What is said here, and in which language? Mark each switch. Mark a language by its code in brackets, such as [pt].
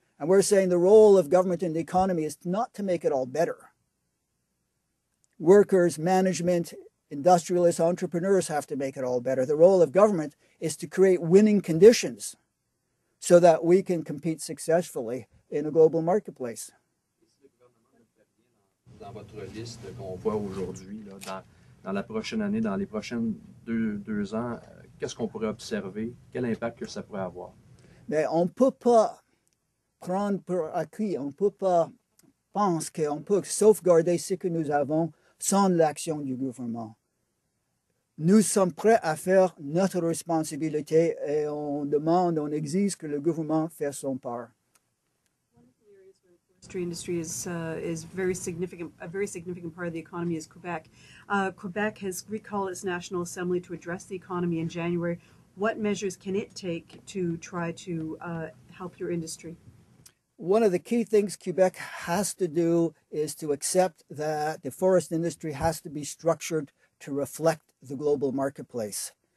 [en] And we're saying the role of government in the economy is not to make it all better. Workers, management, industrialists, entrepreneurs have to make it all better. The role of government is to create winning conditions so that we can compete successfully in a global marketplace. [fr] Dans votre liste qu'on voit aujourd'hui, dans la prochaine année, dans les prochains deux ans, qu'est-ce qu'on pourrait observer? Quel impact que ça pourrait avoir? Mais on ne peut pas prendre pour acquis, on ne peut pas penser qu'on peut sauvegarder ce que nous avons sans l'action du gouvernement. Nous sommes prêts à faire notre responsabilité et on demande, on exige que le gouvernement fasse son part. [en] Forestry industry is very significant. A very significant part of the economy is Quebec. Quebec has recalled its National Assembly to address the economy in January. What measures can it take to try to help your industry? One of the key things Quebec has to do is to accept that the forest industry has to be structured to reflect the global marketplace.